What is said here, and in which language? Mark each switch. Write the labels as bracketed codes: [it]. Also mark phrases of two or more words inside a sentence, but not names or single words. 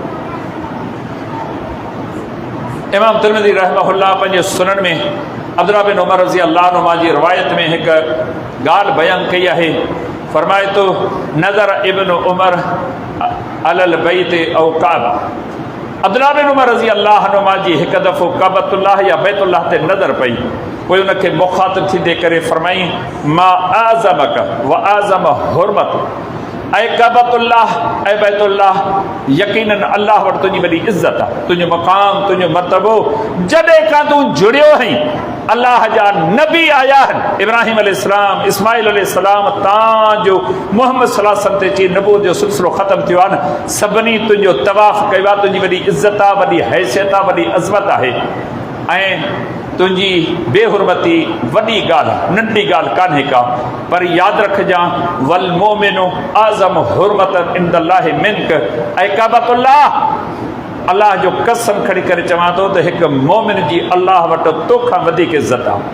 [sd] इमाम तिरमिज़ी रहमहुल्लाह पंहिंजे सुनन में अब्दुल्लाह बिन उमर [ar] رضي الله عنهما [sd] जी रिवायत में हिकु ॻाल्हि बयानु कई आहे। फरमाए थो [ar] نظر ابن عمر على البيت أو الكعبة. [sd] अब्दुल्लाह बिन उमर [ar] رضي الله عنهما [sd] जी हिकु दफ़ो काबतुल्लाह या बैतुल्लाह ते नज़र पई, पोइ उनखे मुख़ातिब थींदे करे फरमाई [ar] ما أعظمك وأعظم حرمة, [sd] ऐं काबतुल्लाह ऐं बैतुल्लाह, यकीनन अल्लाह वटि तुंहिंजी वॾी इज़त आहे, तुंहिंजो मक़ाम, तुंहिंजो मर्तबो। जॾहिं खां तूं जुड़ियो आहीं अल्लाह जा नबी आया आहिनि, इब्राहिम अलैहिस्सलाम, इस्माइल अलैहिस्सलाम, तव्हांजो मुहम्मद [ar] صلى الله عليه وسلم [sd] ते अची नबूवत जो सिलसिलो ख़तमु थियो आहे न, सभिनी तुंहिंजो तवाफ़ कयो आहे, तुंहिंजी वॾी इज़त आहे, वॾी हैसियत आहे, वॾी अज़मत आहे, ऐं तुंहिंजी बेहुरमती वॾी ॻाल्हि, नंढी ॻाल्हि कान्हे का। पर यादि रखजांइ [ar] والمؤمن أعظم حرمة عند الله منك, [sd] ऐं काबतुल्लाह अल्लाह जो कसम खणी करे चवां थो त हिकु मोमिन जी अल्लाह वटि तोखां वधीक इज़त आहे।